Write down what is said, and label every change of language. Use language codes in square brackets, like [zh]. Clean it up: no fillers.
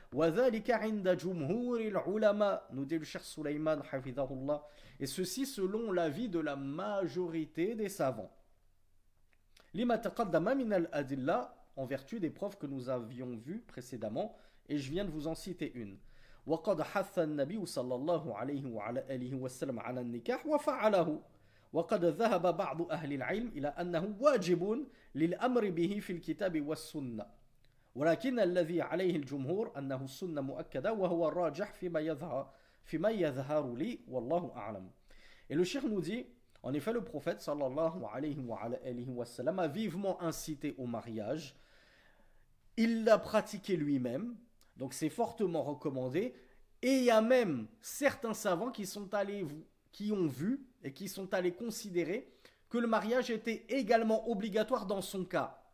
[ar] وَذَلِكَ عِنْدَ جُمْهُورِ الْعُلَمَاء, [fr] nous dit le cheikh Sulaiman hafidhahullah, et ceci selon l'avis de la majorité des savants. [ar] لِمَا تَقَدَّمَ مِنَ الْأَدِلَّةِ, [fr] en vertu des preuves que nous avions vues précédemment, et je viens de vous en citer une. [ar] وقد حث النبي صلى الله عليه وعلى آله وسلم على النكاح وفعله وقد ذهب بعض أهل العلم إلى أنه واجب للأمر به في الكتاب والسنة ولكن الذي عليه الجمهور أنه السنة مؤكدة وهو الراجح فيما يظهر لي والله أعلم. [fr] Et le cheikh nous dit, en effet le prophète sallallahu alayhi wa sallam a vivement incité au mariage, il l'a pratiqué lui-même, donc c'est fortement recommandé, et il y a même certains savants qui ont vu et qui sont allés considérer que le mariage était également obligatoire dans son cas.